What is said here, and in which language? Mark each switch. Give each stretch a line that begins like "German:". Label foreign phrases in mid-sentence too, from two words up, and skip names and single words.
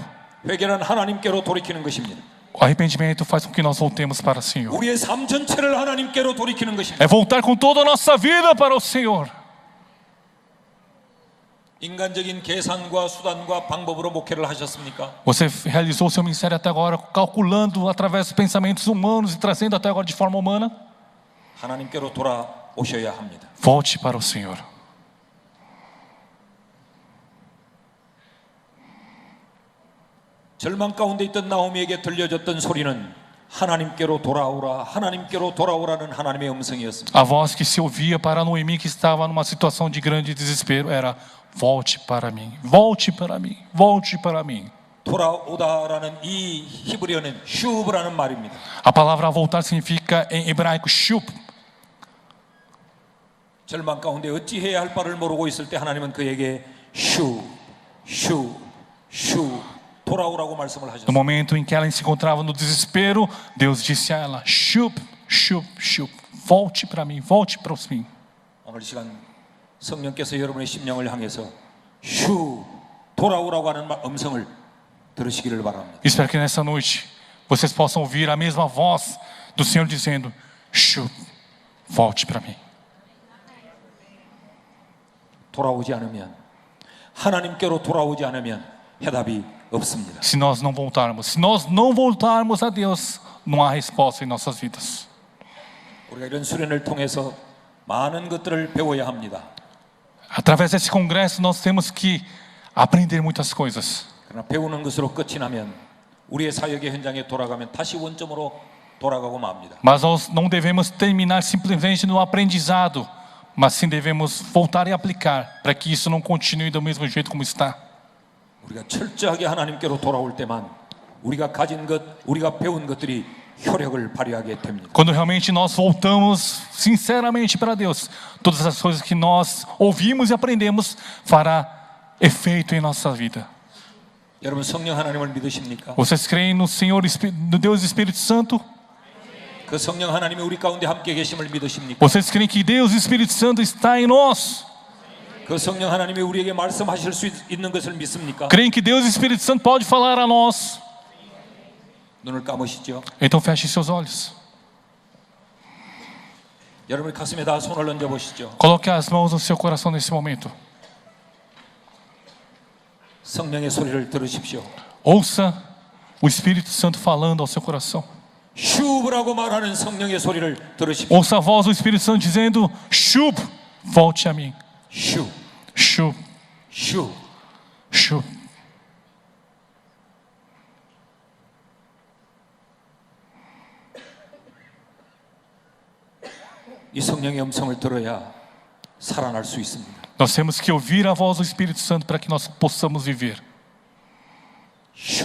Korean: 회개는 하나님께로 돌이키는 것입니다.
Portuguese: O arrependimento faz com que nós voltemos para o Senhor.
Korean: 우리의 삶 전체를 하나님께로 돌이키는 것입니다.
Portuguese: É voltar com toda a nossa vida para o Senhor.
Korean: 인간적인 계산과 수단과 방법으로 목회를 하셨습니까?
Portuguese: Você realizou seu ministério até agora calculando através dos pensamentos humanos e trazendo até agora de forma humana?
Korean: 하나님께로 돌아오셔야 합니다.
Portuguese: Volte para o Senhor.
Korean: 절망 가운데 있던 나오미에게 들려졌던 소리는 하나님께로 돌아오라, 하나님께로 돌아오라는 하나님의 음성이었습니다.
Portuguese: A voz que se ouvia para Noemi, que estava numa situação de grande desespero, era: volte para mim, volte para mim, volte para mim.
Korean: 돌아오다라는 이 히브리어는 슈브라는 말입니다.
Portuguese: A palavra voltar significa em hebraico shup.
Korean: 절망 가운데 어찌해야 할 바를 모르고 있을 때 하나님은 그에게 슈 돌아오라고 말씀을 No 하셨습니다.
Portuguese: momento em que ela se encontrava no desespero, Deus disse a ela: shup, shup, shup, volte para mim, volte para mim.
Korean: 오늘 시간 성령께서 여러분의 심령을 향해서 슈 돌아오라고 하는 음성을 들으시기를 바랍니다.
Portuguese: Espero que nessa noite vocês possam ouvir a mesma voz do Senhor dizendo: shup, volte para mim.
Korean: 돌아오지 않으면, 하나님께로 돌아오지 않으면 해답이 없습니다.
Portuguese: Se nós não voltarmos a Deus, não há resposta em nossas vidas.
Korean: 우리가 이런 수련을 통해서 많은 것들을 배워야 합니다.
Portuguese: Através desse congresso nós temos que aprender muitas coisas.
Korean: 그러나 배우는 것으로 끝이 나면 우리의 사역의 현장에 돌아가면 다시 원점으로 돌아가고 맙니다.
Portuguese: Mas nós não devemos terminar simplesmente no aprendizado, mas sim devemos voltar e aplicar para que isso não continue do mesmo jeito como está.
Korean: 우리가 철저하게 하나님께로 돌아올 때만 우리가 가진 것, 우리가 배운 것들이 효력을 발휘하게 됩니다.
Portuguese: Quando realmente nós voltamos sinceramente para Deus, todas as coisas que nós ouvimos e aprendemos fará efeito em nossa vida.
Korean: 여러분 성령 하나님을 믿으십니까?
Portuguese: Vocês creem no Senhor, no Deus Espírito Santo?
Korean: 그 성령 하나님이 우리 가운데 함께 계심을 믿으십니까?
Portuguese: Vocês creem que Deus Espírito Santo está em nós?
Korean: 그 성령 하나님이 우리에게 말씀하실 수 있는 것을 믿습니까?
Portuguese: Creem que Deus Espírito Santo pode falar a nós?
Korean: 눈을 감으시죠.
Portuguese: Então feche seus olhos.
Korean: 여러분 가슴에다 손을 얹어 보시죠.
Portuguese: Coloque as mãos no seu coração nesse momento.
Korean: 성령의 소리를 들으십시오.
Portuguese: Ouça o Espírito Santo falando ao seu coração.
Korean: 슈브라고 말하는 성령의 소리를 들으십시오.
Portuguese: Ouça a voz do Espírito Santo dizendo: Shub, volte a mim.
Korean: 슈, Shub, 슈. shub. 이 성령의 음성을 들어야 살아날 수 있습니다. Nós temos que ouvir a voz do Espírito Santo para que nós possamos viver. 슈.